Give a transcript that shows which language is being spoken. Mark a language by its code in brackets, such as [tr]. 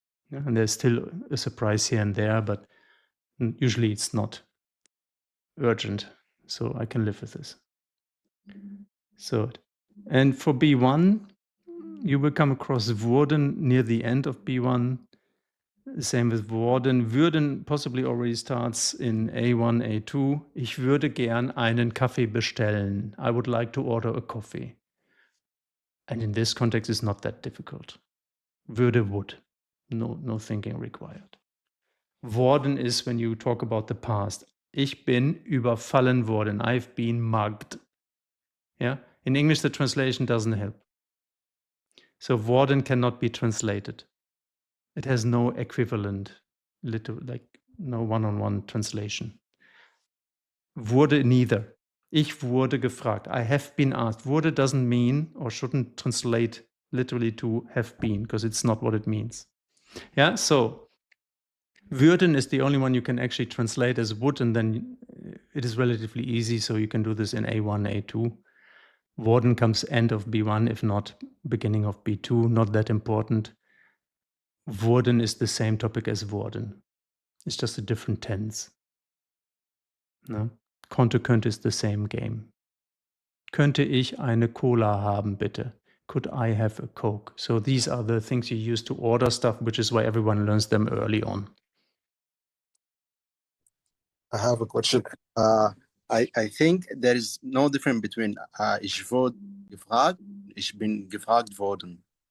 [en] Yeah, and there's still a surprise here and there, but usually it's not urgent. So I can live with this. So, and for B1, you will come across wurden near the end of B1. Same with worden. Würden possibly already starts in A1, A2. [de] Ich würde gern einen Kaffee bestellen. [en] I would like to order a coffee. And in this context, it's not that difficult. Würde, would. No thinking required. Worden is when you talk about the past. [de] Ich bin überfallen worden. [en] I've been mugged. Yeah. In English, the translation doesn't help. So worden cannot be translated. It has no equivalent, like no one-on-one translation. Wurde neither. [de] Ich wurde gefragt. [en] I have been asked. Wurde doesn't mean or shouldn't translate literally to have been, because it's not what it means. Yeah, so würden is the only one you can actually translate as would, and then it is relatively easy, so you can do this in A1, A2. Worden comes end of B1, if not beginning of B2, not that important. Wurden is the same topic as worden. It's just a different tense. No? [de] Konnte, könnte [en] is the same game. [de] Könnte ich eine Cola haben, bitte? [en] Could I have a Coke? So these are the things you use to order stuff, which is why everyone learns them early on. I have a question. I think there is no difference between [de] ich wurde gefragt, ich bin gefragt worden.